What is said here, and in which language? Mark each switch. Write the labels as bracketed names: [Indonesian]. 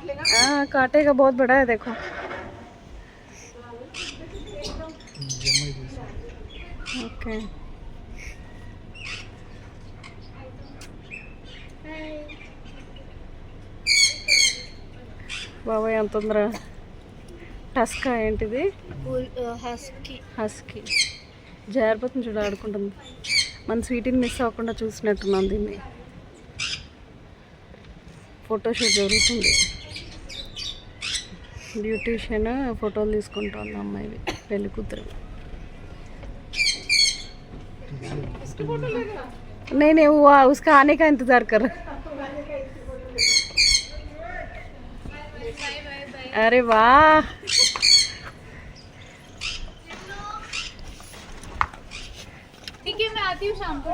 [Hindi] हाँ काटेगा बहुत बड़ा है देखो. [Telugu] ओके బాబాయ్ ఎంత తొందర. టస్కా ఏంటిది? [English] husky [Telugu] హస్కీ జారిపోతుంది చూడ ఆడుకుంటుంది. మన స్వీటీని మిస్ అవ్వకుండా చూసినట్టున్నాం దీన్ని. ఫోటోషూట్ జరుగుతుంది. బ్యూటీషియన్ ఫోటోలు తీసుకుంటుంది అమ్మాయివి పెళ్లి కూతురు. [Hindi] नहीं वो उसका आने का इंतजार कर. अरे वाह ठीक है मैं आती हूँ शाम को.